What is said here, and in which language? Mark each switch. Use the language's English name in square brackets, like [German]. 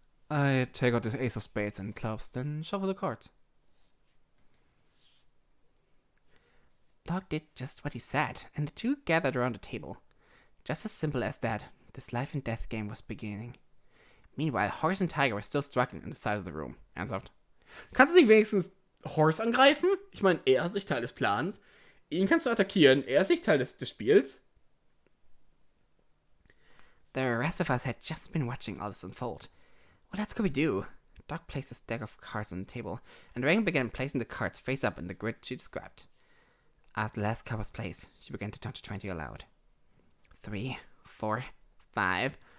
[English] I take out the ace of spades and clubs, then shuffle the cards. Doug did just what he said, and the two gathered around the table. Just as simple as that, this life and death game was beginning. Meanwhile, Horse and Tiger were still struggling on the side of the room. [German] Ernsthaft? Kannst du nicht wenigstens Horse angreifen? Ich meine, er ist nicht Teil des Plans. Ihn kannst du attackieren, er ist nicht Teil des Spiels. [English] The rest of us had just been watching all this unfold. What else could we do? Doug placed a stack of cards on the table, and Reagan began placing the cards face up in the grid she described. After the last card was placed, she began to count to 20 aloud. 3, 4, 5.